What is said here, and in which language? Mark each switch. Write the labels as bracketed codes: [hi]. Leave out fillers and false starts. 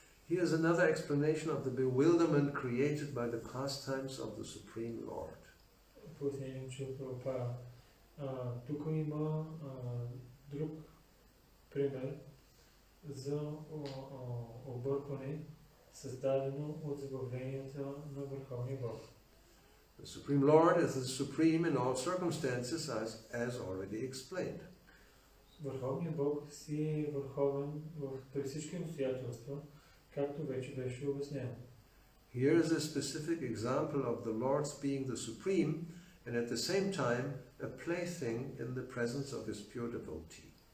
[en] Here's another explanation of the bewilderment created by the pastimes of the Supreme Lord. [bg] Пояснение от Прабхупада. Тук има друг пример за объркване, създадено от забавленията на Върховния Бог. [en] The Supreme Lord is the supreme in all circumstances, as already explained. [bg] Върховният Бог си е върховен при всички обстоятелства, както вече беше обяснено. [en] Here is a specific example of the Lord's being the supreme and at the same time a plaything in the presence of his pure devotee.